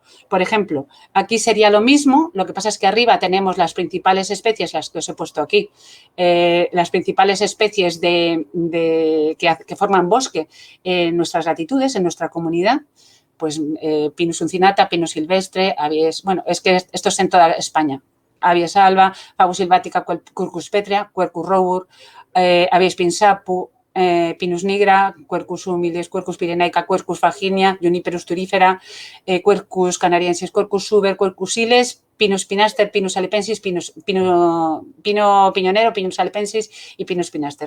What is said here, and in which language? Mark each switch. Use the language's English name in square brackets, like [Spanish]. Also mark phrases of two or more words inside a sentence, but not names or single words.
[Spanish] Por ejemplo, aquí sería lo mismo, lo que pasa es que arriba tenemos las principales especies, las que os he puesto aquí, las principales especies que forman bosque en nuestras latitudes, en nuestra comunidad, pues Pinus uncinata, Pinus silvestre, Abies, bueno, es que esto es en toda España. Abies alba, Fagus silvatica, Quercus petrea, Quercus robur, Abies pinsapu, Pinus nigra, Quercus humilis, Quercus pirenaica, Quercus faginia, Juniperus turifera, Quercus canariensis, Quercus suber, Quercus siles, Pinus pinaster, Pinus alepensis, pino piñonero, Pinus alepensis y Pinus pinaster.